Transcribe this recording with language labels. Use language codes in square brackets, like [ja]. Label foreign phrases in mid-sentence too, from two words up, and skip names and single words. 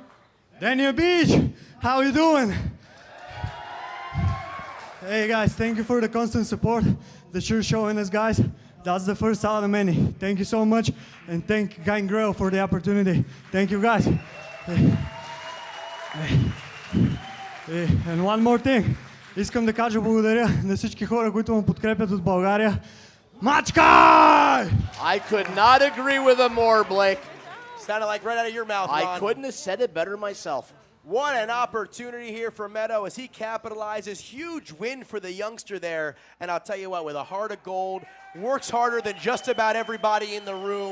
[en] Daniel Beach, how you doing? Hey guys, thank you for the constant support that you're showing us, guys. That's the first out of many. Thank you so much, and thank Gangrel for the opportunity. Thank you, guys. And one more thing. [bg] Искам да кажа благодаря на всички хора, които ме подкрепят от България. Мачкай! [en] I could not agree with him more, Blake. Sounded like right out of your mouth, Ron. I couldn't have said it better myself. What an opportunity here for Meadow as he capitalizes. Huge win for the youngster there. And I'll tell you what, with a heart of gold, works harder than just about everybody in the room.